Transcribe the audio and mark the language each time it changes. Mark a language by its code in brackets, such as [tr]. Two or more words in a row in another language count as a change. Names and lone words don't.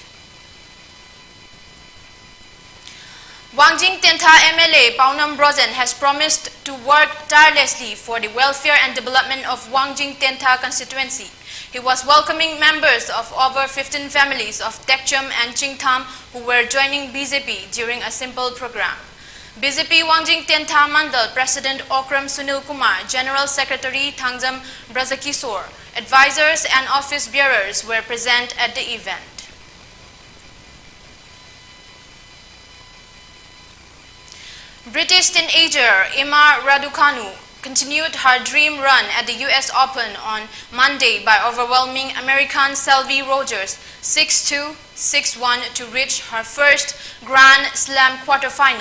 [en] Wangjing Tentha MLA Paunam Brozen has promised to work tirelessly for the welfare and development of Wangjing Tentha constituency. He was welcoming members of over 15 families of Tekcham and Chingtham who were joining BJP during a simple program. BJP Wangjing Tentha Mandal President Okram Sunil Kumar, General Secretary Thangjam Brajakisor, advisors and office bearers were present at the event. British teenager Emma Raducanu continued her dream run at the US Open on Monday by overwhelming American Sylvie Rogers 6-2, 6-1 to reach her first Grand Slam quarterfinal.